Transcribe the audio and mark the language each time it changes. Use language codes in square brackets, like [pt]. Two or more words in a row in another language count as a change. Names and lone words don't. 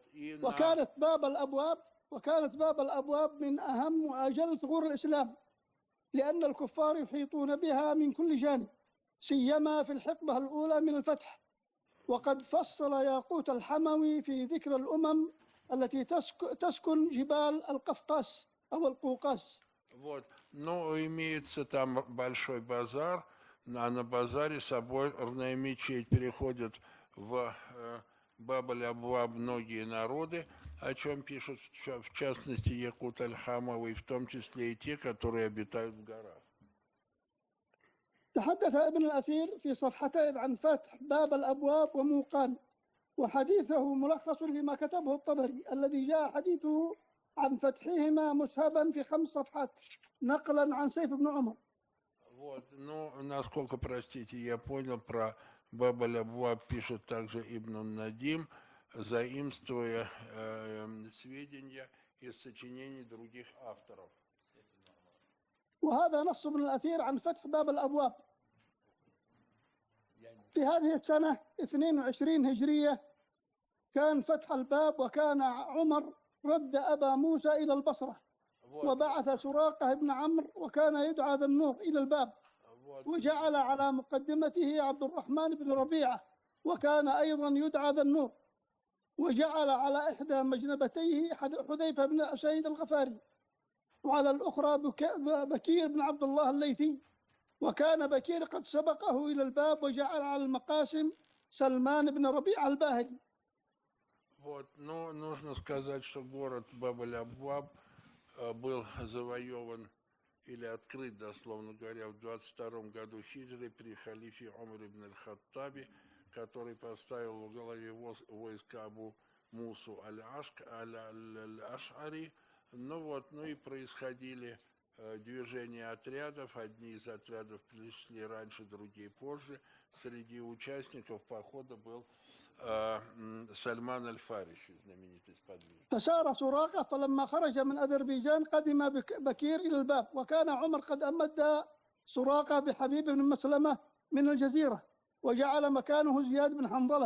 [ar] وكانت باب الأبواب من أهم وأجل ثغور الإسلام، لأن الكفار يحيطون بها من كل جانب، سيما في الحقبة الأولى من الفتح. وقد فصل ياقوت الحموي في ذكر الأمم التي تسكن جبال القفقاس أو القوقاس. [ru] Вот. Но имеется там большой базар, а на базаре соборная мечеть переходит в Баб-аль-Абваб многие народы, о чем пишут в частности Якут аль-Хамовый, в том числе и те, которые обитают в горах. [ar] تحدث ابن الأثير في صفحتين عن فتح باب الأبواب وموقان، وحديثه ملخص لما كتبه الطبري الذي جاء حديثه عن فتحهما مسهبا في 5 صفحات نقلا عن سيف بن عمر. [ru] Вот, ну, насколько, простите, я понял, про Баб-аль-Абваб пишет также Ибн Надим, заимствуя сведения из сочинений других авторов. [ar] وهذا نص من الأثير عن فتح باب الأبواب في هذه السنة 22 هجرية. كان فتح الباب، وكان عمر رد أبا موسى إلى البصرة وبعث سراقة بن عمرو وكان يدعى ذا النور إلى الباب، وجعل على مقدمته عبد الرحمن بن ربيعة وكان أيضا يدعى ذا النور، وجعل على إحدى مجنبتيه حذيفة بن أسيد الغفاري، وعلى الأخرى بكير بن عبد الله الليثي، وكان بكير قد سبقه إلى الباب، وجعل على المقاسم سلمان بن ربيعة الباهلي. [ru] Вот, но нужно сказать, что город Баб-эль-Абваб был завоеван или открыт, дословно говоря, в 22 году хиджры при халифе Умар ибн аль-Хаттабе, который поставил во главе войска Абу Мусу аль-Аш'ари. Ну и происходили движения отрядов. Одни из отрядов пришли раньше, другие позже. Среди участников похода был سلمان الفارسي знаменитый сподвижник. [ar] فسار سراقة فلما خرج من أذربيجان قدم بكير إلى الباب، وكان عمر قد أمد سراقة بحبيب بن مسلمة من الجزيرة، وجعل مكانه زياد بن حنظلة.